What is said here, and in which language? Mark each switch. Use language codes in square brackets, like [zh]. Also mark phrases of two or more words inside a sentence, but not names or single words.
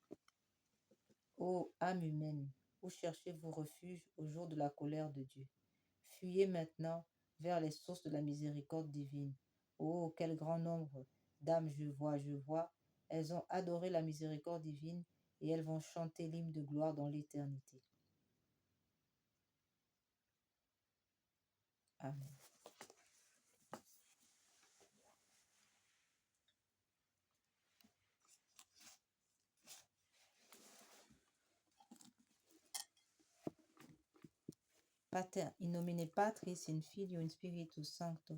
[fr] Ô âme humaine, où cherchez-vous refuge au jour de la colère de Dieu? Fuyez maintenant vers les sources de la miséricorde divine. Oh, quel grand nombre d'âmes je vois. Elles ont adoré la miséricorde divine et elles vont chanter l'hymne de gloire dans l'éternité. Amen. [la] Pater, in nomine Patris, in Filio, in Spiritus Sancto.